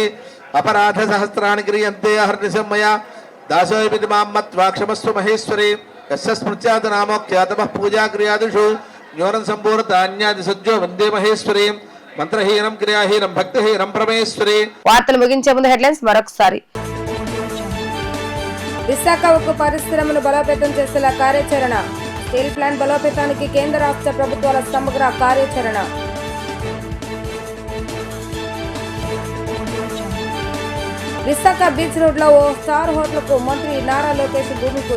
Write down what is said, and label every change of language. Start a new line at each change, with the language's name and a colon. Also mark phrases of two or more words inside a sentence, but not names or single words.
Sanskrit: अपराध सहस्राणि क्रियन्ते अहर्निशं मया दासोऽपि मां मत्वा क्षमस्व महेश्वरी यस्य स्मृत्यात् नामोक्त्यातमः पूजा क्रियादिषु न्यूनं सम्पूर्णतान्यादि सज्जो वन्दे महेश्वरीं మంత్రహీనం క్రియాహీనం భక్తిహీనం పరమేశ్వరి.
Telugu: వార్తలు ముగించే ముందు హెడ్లైన్స్ మరొకసారి. విశాఖ ఉక్కు పరిశ్రమను బలోపేతం చేసేలా కార్యాచరణ.
English: steel plant
Telugu: బలోపేతానికి కేంద్ర రాష్ట్ర ప్రభుత్వాల సమగ్ర కార్యాచరణ. విశాఖ బీచ్ రోడ్ లో ఓ
English: star hotel
Telugu: కు మంత్రి నారా లోకేష్ భూమి పూజ.